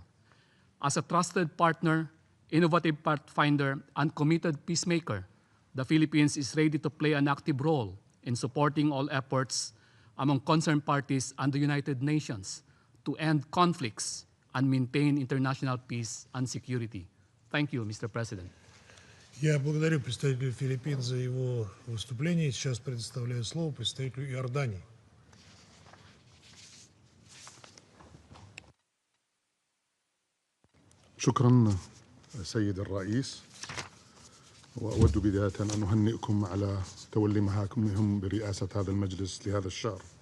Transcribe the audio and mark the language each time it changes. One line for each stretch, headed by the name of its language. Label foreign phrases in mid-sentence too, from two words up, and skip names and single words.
English: As a trusted partner, innovative pathfinder, and committed peacemaker, the Philippines is ready to play an active role in supporting all efforts among concerned parties and the United Nations to end conflicts and maintain international peace and security. Thank you, Mr. President.
Russian: Я благодарю представителя Филиппин за его выступление. Сейчас предоставляю слово представителю Иордании.
Arabic: شكرا سيد الرئيس، وأود بداية أن أهنئكم على تولي مهامكم برئاسة هذا المجلس لهذا الشهر.